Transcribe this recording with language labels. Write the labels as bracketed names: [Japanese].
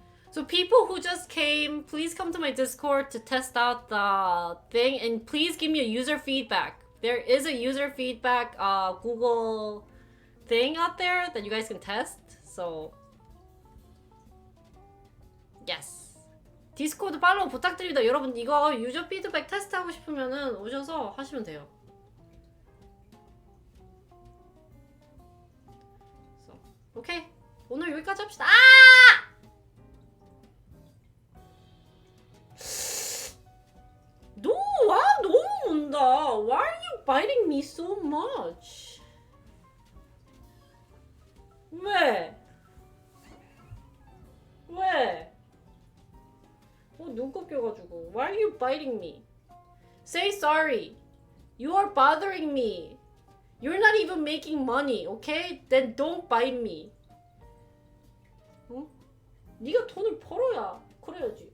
[English] So people who just came, please come to my Discord to test out the thing. And please give me a user feedback. There is a user feedback Google thing out there that you guys can test. So... Yes. [Korean] 디스코드 팔로우 부탁드립니다. 여러분 이거 유저 피드백 테스트 하고 싶으면은 오셔서 하시면 돼요. 오케이. 오늘 여기까지 합시다. 아! 너, 와, 너무 온다. [English] Why are you biting me so much? [Korean] 왜? 왜? 눈곱 껴가지고. [English] Why are you biting me? Say sorry. You are bothering me. You're not even making money, okay? Then don't bite me. 어? [Korean] 네가 돈을 벌어야 그래야지.